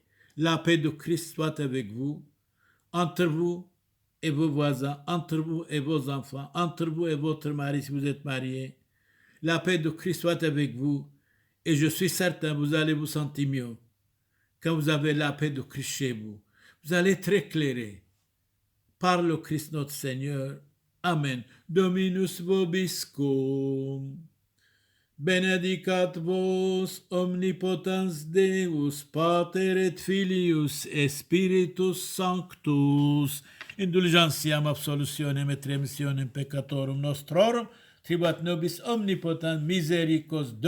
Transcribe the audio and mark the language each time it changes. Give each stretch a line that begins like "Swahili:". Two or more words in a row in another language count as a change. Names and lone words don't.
French: La paix de Christ soit avec vous, entre vous et vos voisins, entre vous et vos enfants, entre vous et votre mari si vous êtes marié. La paix de Christ soit avec vous et je suis certain vous allez vous sentir mieux quand vous avez la paix de Christ chez vous. Vous allez être éclairé par le Christ notre Seigneur.
Latin: Amen. Dominus vobiscum. Benedicat vos omnipotens Deus, Pater et Filius et Spiritus Sanctus. Indulgentiam absolutionem et remissionem peccatorum nostrorum, tribuat nobis omnipotent misericors Dominus.